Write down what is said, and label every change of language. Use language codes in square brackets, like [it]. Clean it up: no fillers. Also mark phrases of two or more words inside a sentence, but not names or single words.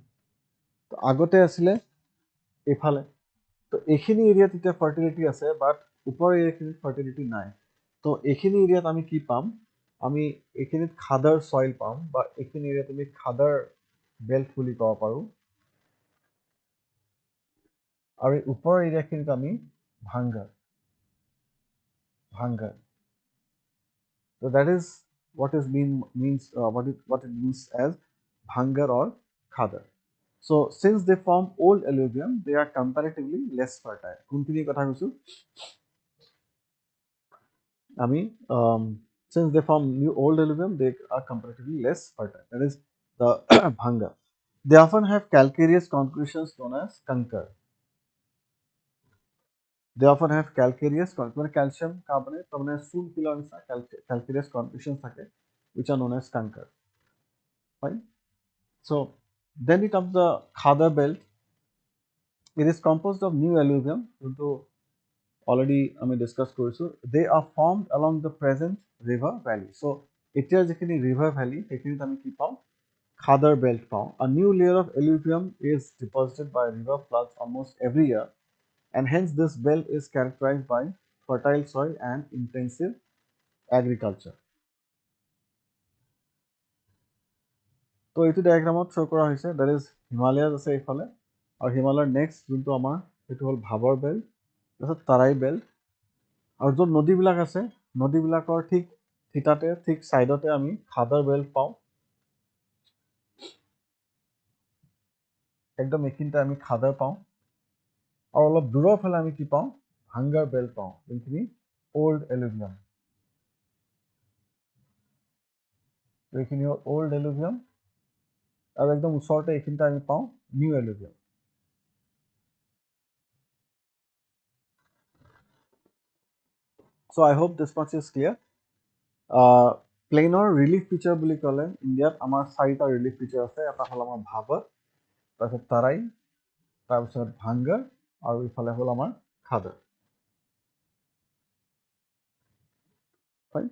[as] তো আগতে আছিলে এইফালে, তো এইখিনি এৰিয়াত এতিয়া ফাৰ্টিলিটি আছে, বাট ওপৰৰ এৰিয়াখিনিত ফাৰ্টিলিটি নাই। তো এইখিনি এৰিয়াত আমি কি পাম, আমি এইখিনিত খাদাৰ চইল পাম, বা এইখিনি এৰিয়াত আমি খাদাৰ বেল্ট বুলি ক'ব পাৰোঁ, আৰু এই ওপৰৰ এৰিয়াখিনিত আমি ভাংগাৰ। [en] So that is what it means as bhangar or khadar. So since they form old alluvium, they are comparatively less fertile. [as] কোনখিনি কথা কৈছো আমি, [en] since they form new old alluvium, they are comparatively less fertile. That is the bhangar. They often have calcareous concretions known as kankar. They often have calcareous, calcium carbonate, soon calcareous conditions which are known as conker. Fine. So then it comes the Khadar belt. It is composed of new alluvium, already discuss কৰিছো. They are formed along the present river valley. [as] So এতিয়া যিখিনি [en] river valley [as] সেইখিনিত আমি কি পাওঁ? [en] Khadar belt [as] পাওঁ. [en] A new layer of alluvium is deposited by river floods almost every year, and hence this belt is characterized by fertile soil and intensive agriculture. [as] তো এইটো ডায়াগ্ৰামত শ্ব' কৰা হৈছে, [en] that is Himalayas [as] আছে এইফালে, আৰু হিমালয়ৰ নেক্সট যোনটো আমাৰ সেইটো হ'ল ভাবৰ বেল্ট, তাৰপিছত তাৰাই বেল্ট, আৰু য'ত নদীবিলাক আছে নদীবিলাকৰ ঠিক থিতাতে ঠিক ছাইডতে আমি খাদাৰ বেল্ট পাওঁ। একদম এইখিনিতে আমি খাদাৰ পাওঁ, আৰু অলপ দূৰৰ ফালে আমি কি পাওঁ? ভাংগাৰ বেল্ট পাওঁ, যোনখিনি [en] old alluvium. [as] এইখিনি হ'ল [en] old alluvium, [as] আৰু একদম ওচৰতে এইখিনিতে আমি পাওঁ [en] new alluvium. So I hope this much is clear. [as] প্লেইনৰ [en] relief feature [as] বুলি ক'লে ইণ্ডিয়াত আমাৰ 4টা [en] relief feature [as] আছে। এটা হ'ল আমাৰ ভাবৰ, তাৰপিছত তাৰাই, তাৰপিছত ভাংগাৰ, আৰু ইফালে হ'ল আমাৰ খাদাৰ। [en] Fine.